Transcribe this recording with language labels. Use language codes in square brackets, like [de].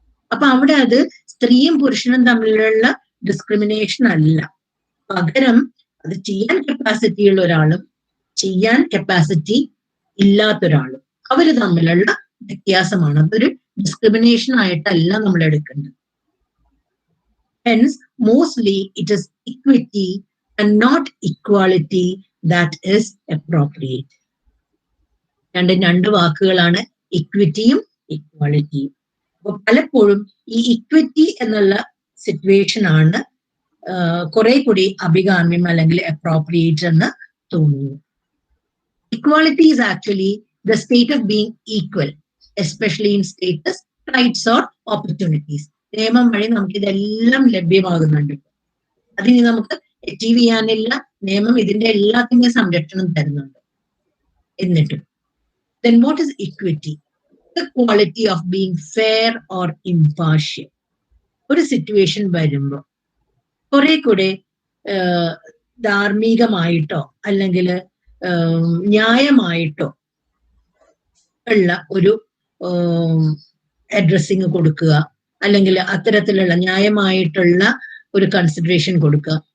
[ml] അപ്പൊ അവിടെ അത് സ്ത്രീയും പുരുഷനും തമ്മിലുള്ള ഡിസ്ക്രിമിനേഷൻ അല്ല, പകരം അത് ചെയ്യാൻ കപ്പാസിറ്റി ഉള്ള ഒരാളും ചെയ്യാൻ കപ്പാസിറ്റി ഇല്ലാത്തൊരാളും അവര് തമ്മിലുള്ള വ്യത്യാസമാണ്. അതൊരു ഡിസ്ക്രിമിനേഷൻ ആയിട്ടല്ല നമ്മൾ എടുക്കേണ്ടത്. [en] Hence, mostly it is equity and not equality that is appropriate. [ml] രണ്ട് വാക്കുകളാണ്, ഇക്വിറ്റിയും ഇക്വാളിറ്റിയും. അപ്പൊ പലപ്പോഴും ഈ ഇക്വിറ്റി എന്നുള്ള സിറ്റുവേഷൻ ആണ് കുറെ കൂടി അഭികാമ്യം അല്ലെങ്കിൽ അപ്രോപ്രിയേറ്റ് എന്ന് തോന്നുന്നു. [en] Equality is actually the state of being equal, especially in status, rights or opportunities. [ml] നിയമം വഴി നമുക്ക് ഇതെല്ലാം ലഭ്യമാകുന്നുണ്ട്. അതിന് നമുക്ക് അച്ചീവ് ചെയ്യാനില്ല. നിയമം ഇതിന്റെ എല്ലാത്തിന്റെയും സംരക്ഷണം തരുന്നുണ്ട്. എന്നിട്ടും [en] then what is equity? The quality of being fair or impartial. [ml] ഒരു സിറ്റുവേഷൻ വരുമ്പോൾ കുറെ കൂടെ ധാർമ്മികമായിട്ടോ അല്ലെങ്കിൽ ന്യായമായിട്ടോ ഉള്ള ഒരു അഡ്രസ്സിങ് കൊടുക്കുക, അല്ലെങ്കിൽ അത്തരത്തിലുള്ള ന്യായമായിട്ടുള്ള ഒരു കൺസിഡറേഷൻ കൊടുക്കുക.